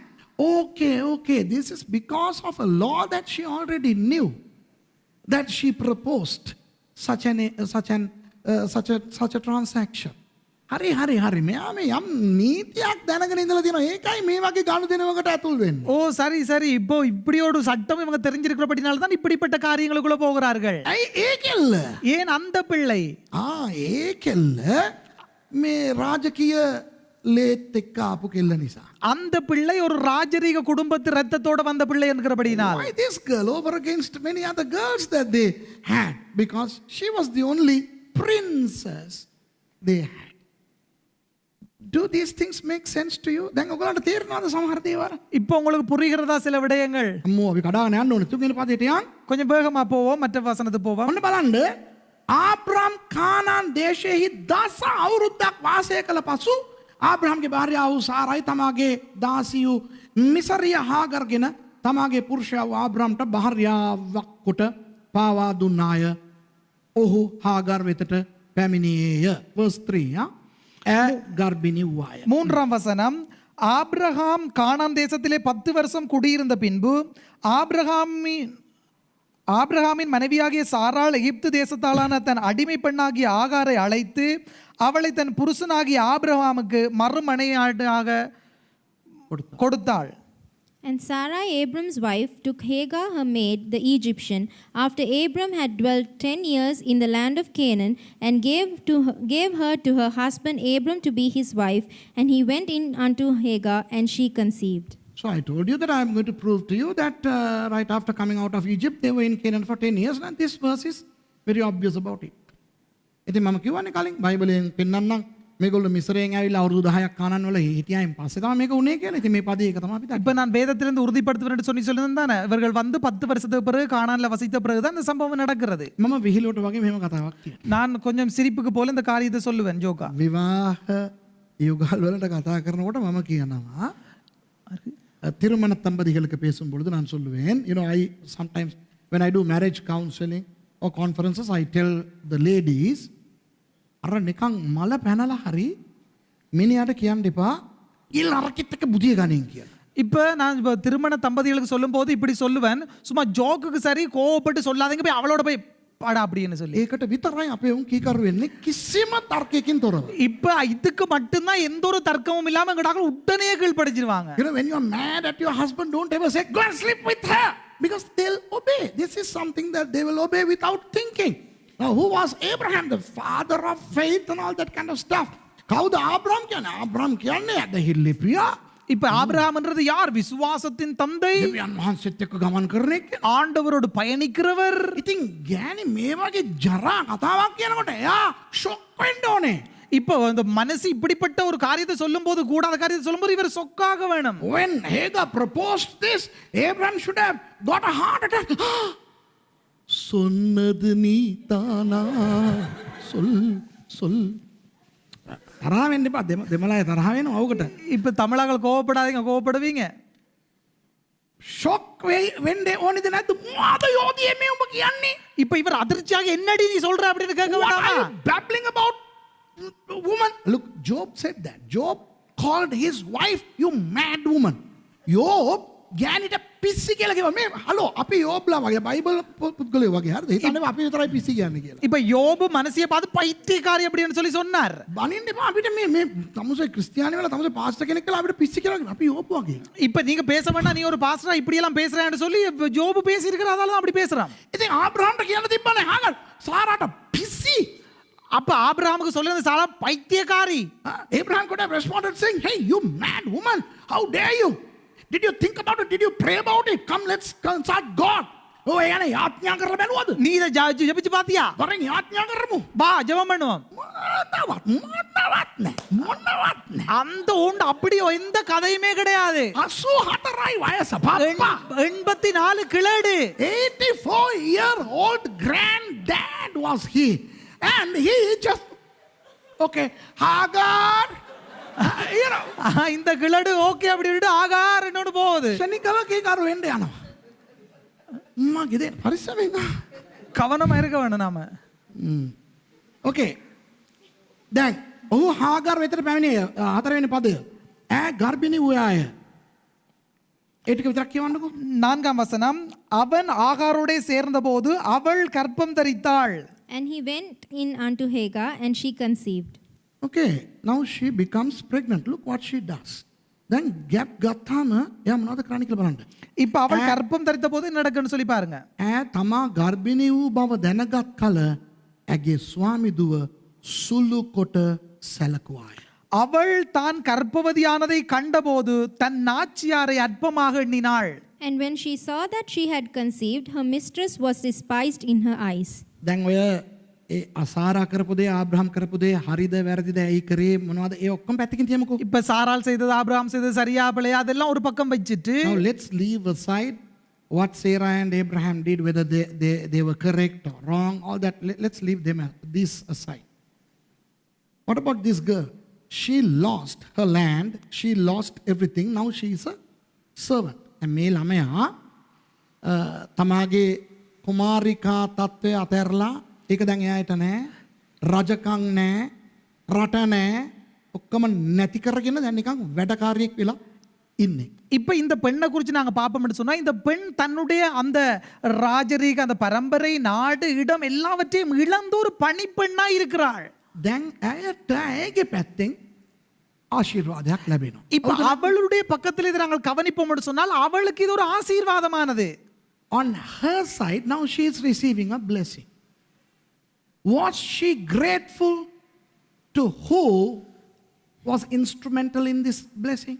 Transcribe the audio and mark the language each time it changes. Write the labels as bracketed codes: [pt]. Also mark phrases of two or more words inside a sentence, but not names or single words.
[en] Okay, this is because of a law that she already knew, that she proposed such a transaction. [si] හරි. මෙයා මේ යම් නීතියක් දැනගෙන ඉඳලා තියෙනවා. ඒකයි මේ වගේ ගනුදෙනුවකට ඇතුල් වෙන්නේ. [ta] ஓ சரி இப்போ இப்படி ஒரு சட்டம் இவங்க தெரிஞ்சிருக்கிறபடினால தான் இப்படிப்பட்ட காரியங்களுக்குள்ள போகிறார்கள். [si] ඇයි ඒ කෙල්ල? [ta] ஏன் அந்த பிள்ளை? [si] ඒ කෙල්ල මේ රාජකීය ලේත් එක්ක ආපු කෙල්ල නිසා. [ta] அந்த பிள்ளை ஒரு ராஜரீக குடும்பத்து ரத்தத்தோட வந்த பிள்ளை என்கிறபடினால். [en] Why this girl over against many other girls that they had? Because she was the only princess they had. Do these things make sense to you? [si] දැන් ඔයගලන්ට තේරෙනවද සමහර දේවල්? [ta] இப்போ உங்களுக்கு புரிகிறதா சில விடயங்கள்? [si] අම්මෝ අපි කඩාගෙන යන්න ඕනේ. තුන්වෙනි පදයට යන්න. [ta] கொஞ்சம் வேகமா போவோம், மற்ற வசனத்துக்கு போவோம். [si] ඔන්න බලන්න. ආබ්‍රහම් කානාන් දේශයේහි 10 අවුරුද්දක් වාසය කළ පසු ආබ්‍රහම්ගේ භාර්යාව වූ සාරයි තමාගේ දාසියු මිසරිය හාගර්ගෙන තමාගේ පුරුෂයා වූ ආබ්‍රහම්ට භාර්යාවක් කොට පාවා දුන්නාය. ඔහු හාගර් වෙතට පැමිණියේය. verse 3. ගර්භිණී වූවාය. [ta] 3ஆம் வசனம். ஆபிரகாம் கானான் தேசத்திலே 10 வருஷம் குடியிருந்த பின்பு ஆபிரகாமின் மனைவியாகிய சாராள் எகிப்து தேசத்தாலான தன் அடிமை பெண்ணாகிய ஆகாரை அழைத்து அவளை தன் புருஷனாகிய ஆபிரகாமுக்கு மறுமனையாக கொடுத்தாள். [en] And Sarai, Abram's wife, took Hagar, her maid, the Egyptian, after Abram had dwelt 10 years in the land of Canaan, and gave her to her husband Abram to be his wife. And he went in unto Hagar, and she conceived. So I told you that I am going to prove to you that right after coming out of Egypt, they were in Canaan for 10 years, and this verse is very obvious about it. [si] ඉතින් මම කියවනේ කලින් බයිබලයෙන් පෙන්නන්නම් මේගොල්ලෝ මිස්රයෙන් ඇවිල්ලා අවුරුදු 10ක් කානන් වල හිටියායින් පස්සේ තමයි මේක උනේ කියලා. ඉතින් මේ පදේ ඒක තමයි අපි දන්නේ. [ta] இப்போ நான் வேதத்திலிருந்து உறுதிப்படுத்துவேன் சொல்லியிருந்தேன் தானே. இவர்கள் வந்து 10 வருஷத்துக்கு பிறகு கானான்ல வசித்த பிறகு தான் இந்த சம்பவம் நடக்கிறது. [si] මම විහිළුවට වගේ මෙහෙම කතාවක් කියනවා. [ta] நான் கொஞ்சம் சிரிப்புக்கு போல இந்த காரியத்தை சொல்லுவேன் ஜோக்கா. [si] විවාහ யுகால் වලට කතා කරනකොට මම කියනවා [ta] திருமண தம்பதிகளுக்கு பேசும் பொழுது நான் சொல்லுவேன், [en] you know, I sometimes when I do marriage counseling or conferences, I tell the ladies, [si] අර නිකන් මල පැනලා හරි මිනිහට කියන්න එපා ඉල් අරකිට එක බුදිය ගනින් කියලා. [ta] இப்போ நான் திருமண தம்பதிகளுக்கு சொல்லும்போது இப்படி சொல்லுவேன், சும்மா ஜோக்குக்கு சரி கோவப்பட்டு சொல்லாதீங்க, போய் அவளோட போய் பாடா அப்படின்னு சொல்லி. [si] ඒකට විතරයි අපේ උන් කීකරු වෙන්නේ කිසිම තර්කයකින් තොරව. [ta] இப்போ இதுக்கு மட்டும்தான் எந்த ஒரு தர்க்கமும் இல்லாம எங்கடாக்கள் உடனே கீழ்ப்படிச்சிருவாங்க. [en] You know, when you are mad at your husband, don't ever say go and sleep with her, because they'll obey. This is something that they will obey without thinking. Now, who was Abraham? The father of faith and all that kind of stuff. [si] කවුද ආබ්‍රහම් කියන්නේ? ආබ්‍රහම් කියන්නේ ඇදහිල්ලේ පියා. [ta] இப்ப ஆபிரகாம்ன்றது யார்? விசுவாசத்தின் தந்தை, [si] දෙවියන් වහන්සේත් එක්ක ගමන් කරන එක. [ta] ஆண்டவரோடு பயணிக்கிறவர். [si] ඉතින් ගෑණි මේ වගේ ජරා කතාවක් කියනකොට එයා ෂොක් වෙන්න ඕනේ. [ta] இப்போ அந்த மனசு இப்படிப்பட்ட ஒரு காரியத்தை சொல்லும்போது, கூடாத காரியத்தை சொல்லும்போது இவர் சொக்காக வேணும். [en] When Hagar proposed this, Abraham should have got a heart attack. [ta] சொன்னது நீ தானா சொல் [si] තරහ වෙන්න එපා. දෙමළයි තරහ වෙනවා ඔවකට. [ta] இப்போ தமிழாக்கள் கோவப்படாதீங்க, கோவப்படுவீங்க. [si] ෂොක් වෙන්නේ ඕනේද නැද්ද? මොකද යෝධියේ මේ උඹ කියන්නේ? [ta] இப்போ இவர் அதிர்ச்சியாக என்னடி நீ சொல்ற அப்படின்னு கேட்க [en] What are [ta] வேண்டாமா? [en] you babbling about woman? Look, Job said that. Job called his wife, you mad woman. [si] Job ගෑනිට පිස්සි කියලා කිව්වා. මේ හලෝ අපි යෝබ්ලා වගේ බයිබල් පුද්ගලයෝ වගේ හරිද? හිතන්නේ අපි විතරයි පිස්සි කියන්නේ කියලා. [ta] இப்போ யோபு மனசியை பார்த்து பைத்தியக்காரி அப்படின்னு சொல்லி சொன்னார். [si] බනින්න එපා අපිට මේ තමුසේ ක්‍රිස්තියානි වෙලා තමුසේ පාස්ටර් කෙනෙක් කියලා අපිට පිස්සි කියලා අපි යෝබ් වගේ. [ta] இப்போ நீங்க பேச வேண்டாம், நீ ஒரு பாஸ்டரா இப்படி எல்லாம் பேசுறேன்னு சொல்லி யோபு பேசி இருக்கிற, அதால தான் அப்படி பேசுறான். [si] ඉතින් ආබ්‍රහම්ට කියන්න තිබ්බනේ හාගර් සාරාට පිස්සි. [ta] அப்ப ஆபிரகாமுக்கு சொல்லுறது சாரா பைத்தியக்காரி. [en] Abraham could have responded saying, hey, you mad woman, how dare you? Did you think about it? Did you pray about it? Come, let's consult God. [si] ඕ, යන යාච්ඤා කරලා බැලුවද. [ta] நீ இத ஜெபிச்சு பாத்தியா? [si] වරෙන් යාච්ඤා කරමු. [ta] வா ஜெபம் பண்ணுவோம். [si] මොනවත් නෑ. [ta] அந்த உண்டு அப்படி எந்த கதையுமே கிடையாது. [si] 84යි වයස පප්පා. [ta] 84 கிழடு. [en] 84-year-old granddad was he. And he just Okay, Hagar. You know, [ta] இந்த கிழடு ஓகே அப்படி விட்டு ஆகார் என்னோட போகுது. [si] ශනිකව කීකරු වෙන්න යනවා. මගේ දේ පරිස්සමෙන්. [ta] கவனமா இருக்க வேணும் நாம. [en] Okay. [si] දැන් ඔහු හාගාර් වෙතට පැමිණියේ හතරවෙනි පදය. ඈ ගර්භිණී වූ අය. ඒ ටික විතරක් කියවන්නකෝ. [ta] 4ஆம் வசனம், அவன் ஆகாரோடே சேர்ந்தபோது அவள் கற்பம் தரித்தாள். [en] And he went in unto Hagar, and she conceived. Okay, now she becomes pregnant. Look what she does. Then gap [si] ගත්තාම එයා මොනවද කරන්නේ කියලා බලන්න. [ta] இப்ப அவள் கற்பம் தரித்த போது என்ன நடக்குன்னு சொல்லி பாருங்க. [si] ඈ තමා ගර්භිණී වූ බව දැනගත් කල ඇගේ ස්වාමි දුව සුළු කොට සැලකුවාය. [ta] அவள் தான் கற்பவதியானதை கண்டபோது தன் நாச்சியாரை அற்பமாக எண்ணினாள். [en] And when she saw that she had conceived, her mistress was despised in her eyes. [si] දැන් ඔය ඒ අසාරා කරපු දේ ආබ්‍රහම් කරපු දේ හරිද වැරදිද ඇයි කරේ මොනවද ඒ ඔක්කොම පැත්තකින් තියමුකෝ. [ta] இப்ப சாராள் செய்தது ஆபிரகாம் செய்தது சரியா பிழையா அதெல்லாம் ஒரு பக்கம் வச்சிட்டு [en] Now let's leave aside what Sarah and Abraham did, whether they were correct or wrong, all that. Let's leave this aside. What about this girl? She lost her land, she lost everything, now she is a servant. [si] And මේ ළමයා තමාගේ කුමාරිකා තත්ත්වය අතහැරලා ඒක දැන් එයාට නෑ, රජකම් නෑ, රට නෑ, ඔක්කොම නැති කරගෙන දැන් නිකන් වැඩකාරියෙක් වෙලා ඉන්නේ. [ta] இப்ப இந்த பெண்ணை குறித்து நாங்க பாப்போம்னு சொன்னா இந்த பெண் தன்னுடைய அந்த ராஜரீக அந்த பரம்பரை நாடு இடம் எல்லாவற்றையும் இழந்து ஒரு பணிப்பெண்ணா இருக்கிறாள். [si] දැන් ඇයට ඇගේ පැත්තෙන් ආශිර්වාදයක් ලැබෙනවා. [ta] இப்ப அவளுடைய பக்கத்தில் இதை நாங்கள் கவனிப்போம் சொன்னால் அவளுக்கு இது ஒரு ஆசீர்வாதமானது. [en] On her side, now she is receiving a blessing. Was she grateful to who was instrumental in this blessing?